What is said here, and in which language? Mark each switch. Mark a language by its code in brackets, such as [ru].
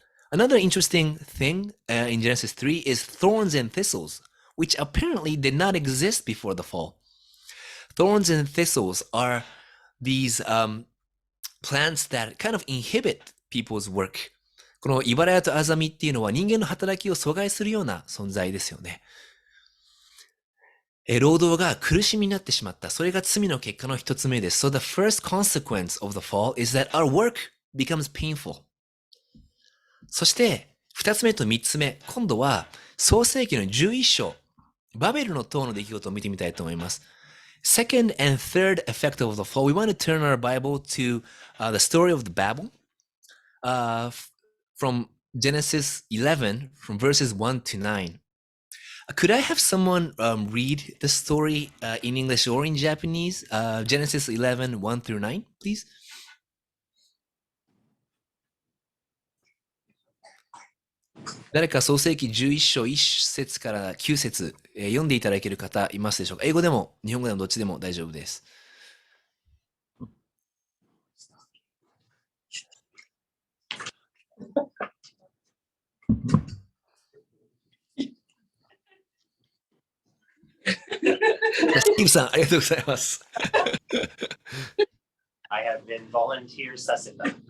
[en] Another interesting thing in Genesis 3 is thorns and thistles, which apparently did not exist before the fall. Thorns and thistles are these plants that kind of inhibit people's work. [ja] この茨やとアザミっていうのは人間の働きを阻害するような存在ですよね。労働が苦しみになってしまった。それが罪の結果の一つ目です。 [en] So the first consequence of the fall is that our work becomes painful. [ja] そして二つ目と三つ目、今度は創世記の11章、バベルの塔の出来事を見てみたいと思います。 [en] Second and third effect of the fall, we want to turn our Bible to the story of the Babel. From Genesis 11, from verses 1 to 9. Could I have someone read the story in English or in Japanese? Genesis 11, 1 through 9, please. [ja] 誰か創世記11章1節から9節、読んでいただける方いますでしょうか？英語でも日本語でもどっちでも大丈夫です。スティーブさん、ありがとうございます。 [en] I have been volunteer [ja] させた。